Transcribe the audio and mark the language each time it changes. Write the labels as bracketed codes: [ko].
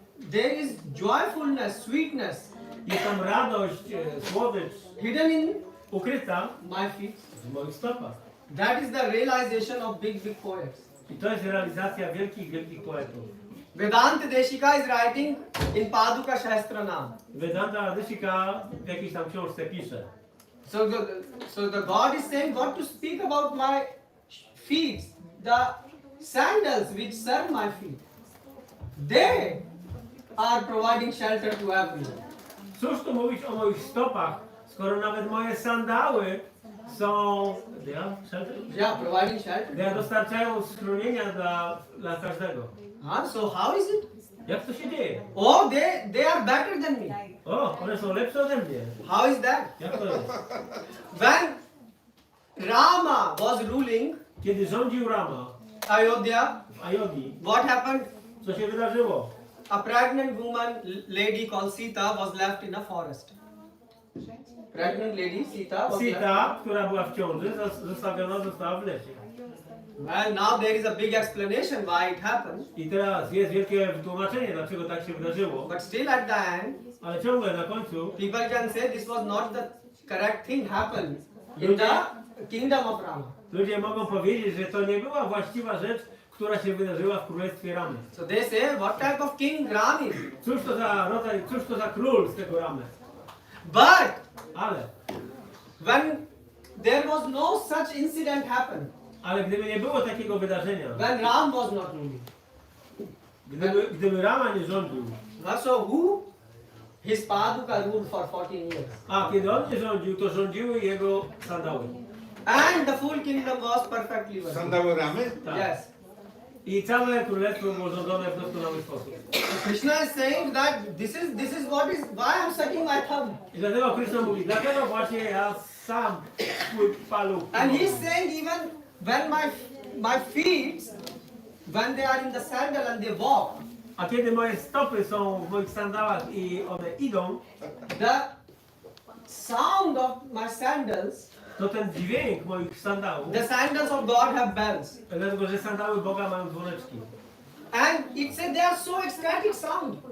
[en] There is joyfulness, sweetness [pl] Jest tam radość, słodycz [en] hidden in [pl] ukryta [en] my feet. [pl] w moich stopach. [en] That is the realization of big poets. [pl] I to jest realizacja wielkich poetów. [en] Vedanta Deshika is writing in Paduka Shastranam. [pl] Vedanta Deshika w jakiejś tam książce pisze. [en] So the God is saying, what to speak about my feet, the sandals which serve my feet. They are providing shelter to everyone. [pl] Cóż tu mówić o moich stopach, skoro nawet moje sandały są... [en] Yeah, providing shelter. [pl] Dostarczają schronienia dla każdego. [en] So how is it? [pl] Jak to się dzieje? [en] Oh, they are better than me. [pl] O, one są lepsze ode mnie. [en] How is that? [pl] Jak to jest? [en] When Rama was ruling [pl] Kiedy rządził Rama [en] Ayodhya, [pl] w Ayodhi, [en] what happened? [pl] co się wydarzyło? [en] A pregnant woman, lady called Sita, was left in a forest. Pregnant lady, Sita, was [pl] Sita, która była w ciąży, została w lesie. [en] Well, now there is a big explanation why it happened. [pl] I teraz jest wielkie wytłumaczenie, dlaczego tak się wydarzyło. [en] But still at the end, [pl] Ale ciągle na końcu [en] people can say this was not the correct thing happened in the kingdom of Rama. [pl] ludzie mogą powiedzieć, że to nie była właściwa rzecz, która się wydarzyła w królestwie Ramy. [en] So they say, what type of king Ram is? [pl] Cóż to za król z tego Ramy? [en] But [pl] Ale [en] when there was no such incident happened, [pl] gdyby nie było takiego wydarzenia, [en] when Ram was not ruling, [pl] gdyby Rama nie rządził, [en] so who? His Paduka ruled for 14 years. [pl] a kiedy on nie rządził, to rządziły jego sandały. [en] And the full kingdom was perfectly well. [pl] Sandały ramy? Tak. [en] Yes. [pl] I całe królestwo było rządzone w doskonały sposób. [en] Krishna is saying that this is why I'm sucking my thumb. [pl] I dlatego Krishna mówi, dlatego właśnie ja sam swój paluch. [en] And he's saying even when my feet, when they are in the sandal and they walk, [pl] A kiedy moje stopy są w moich sandałach i one idą, [en] the sound of my sandals, [pl] to ten dźwięk moich sandałów, [en] the sandals of God have bells. [pl] dlatego że sandały Boga mają dzwoneczki. [en] And it said they are so ecstatic sound